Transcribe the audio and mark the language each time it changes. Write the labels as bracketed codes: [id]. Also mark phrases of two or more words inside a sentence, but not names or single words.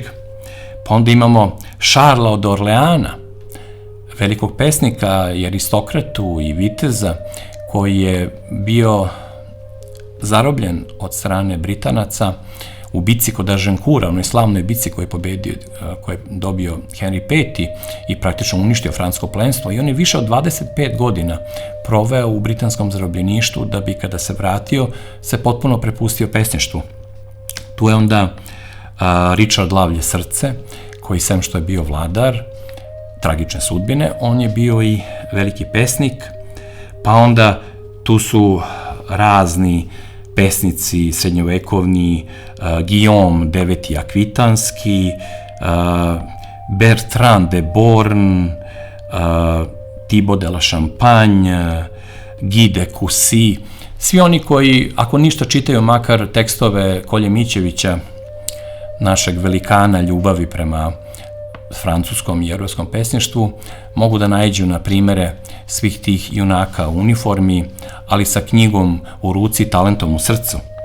[sr] Pa onda imamo Šarla od Orleana, velikog pesnika i aristokratu i viteza, koji je bio zarobljen od strane Britanaca u bici kod Agincourta, onoj slavnoj bici koju je dobio Henry V i praktično uništio francusko plemstvo, i on je više od 25 godina proveo u britanskom zarobljeništvu, da bi kada se vratio se potpuno prepustio pesništvu. Tu je onda Richard Lavlje srce, koji sem što je bio vladar tragične sudbine, on je bio i veliki pesnik. Pa onda tu su razni pesnici srednjovekovni, Guillaume IX Akvitanski, Bertrand de Born, Thibaut de la Champagne, Guy de Cussy, svi oni koji, ako ništa, čitaju makar tekstove Kolje Mićevića, našeg velikana ljubavi prema francuskom i evropskom pesništvu, mogu da naiđu na primere svih tih junaka u uniformi, ali sa knjigom u ruci i talentom u srcu.